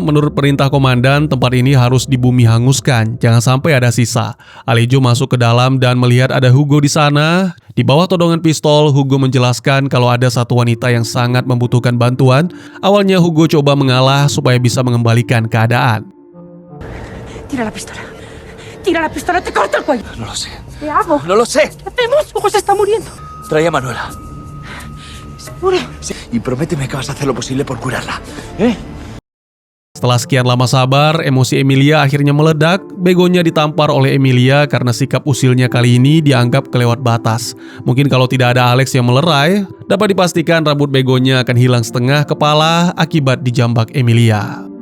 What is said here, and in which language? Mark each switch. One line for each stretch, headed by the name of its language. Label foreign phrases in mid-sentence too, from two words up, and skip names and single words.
Indonesian: Menurut perintah komandan, tempat ini harus dibumi hanguskan, jangan sampai ada sisa. Alejo masuk ke dalam dan melihat ada Hugo di sana. Di bawah todongan pistol, Hugo menjelaskan kalau ada satu wanita yang sangat membutuhkan bantuan. Awalnya Hugo coba mengalah supaya bisa mengembalikan keadaan.
Spanish: Tira la pistola. Tira la pistola, te corto el cuello. No lo sé. Te hago. No lo sé. ¿Qué hacemos? Hugo se está muriendo. Trae a Manuela. Seguro. Sí, y prométeme que vas a hacer lo posible por curarla.
Indonesian: Setelah sekian lama sabar, emosi Emilia akhirnya meledak. Begonya ditampar oleh Emilia karena sikap usilnya kali ini dianggap kelewat batas. Mungkin kalau tidak ada Alex yang melerai, dapat dipastikan rambut Begonya akan hilang setengah kepala akibat dijambak Emilia.